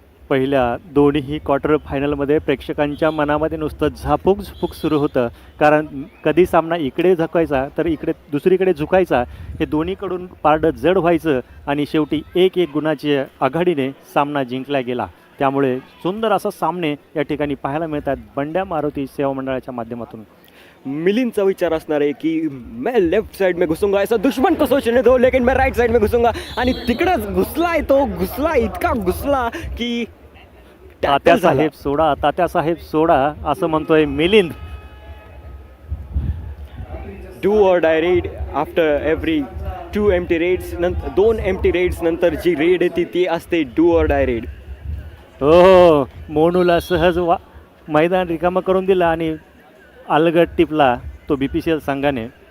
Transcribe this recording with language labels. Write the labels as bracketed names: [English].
[Marathi] पहिल्या दोन्ही क्वार्टर फायनलमध्ये प्रेक्षकांच्या मनामध्ये नुसतं झापूक सुरू होतं कारण कधी सामना इकडे झुकायचा तर इकडे दुसरीकडे झुकायचा. हे दोन्हीकडून पारडं जड व्हायचं आणि शेवटी 1 गुणाच्या आघाडीने सामना जिंकला गेला. त्यामुळे सुंदर असा सामने या ठिकाणी पाहायला मिळतात बंड्या मारुती सेवा मंडळाच्या माध्यमातून. मिलिंदचा विचार असणार आहे की [Hindi] मैं लेफ्ट साइड में घुसूंगा ऐसा दुश्मन को सोचने दो लेकिन मैं राइट साइड में घुसूंगा [Marathi] आणि तिकडंच घुसला इतका घुसला की तात्यासाहेब सोडा असं म्हणतोय Milind. [English] Do or die raid after every 2 empty raids. [Marathi] 2 empty raids नंतर जी रेड येते ती असते डू ऑर डाय रेड. हो मोनूला सहज मैदान रिकामं करून दिलं आणि अलगट टिपला तो BPCL संघाने.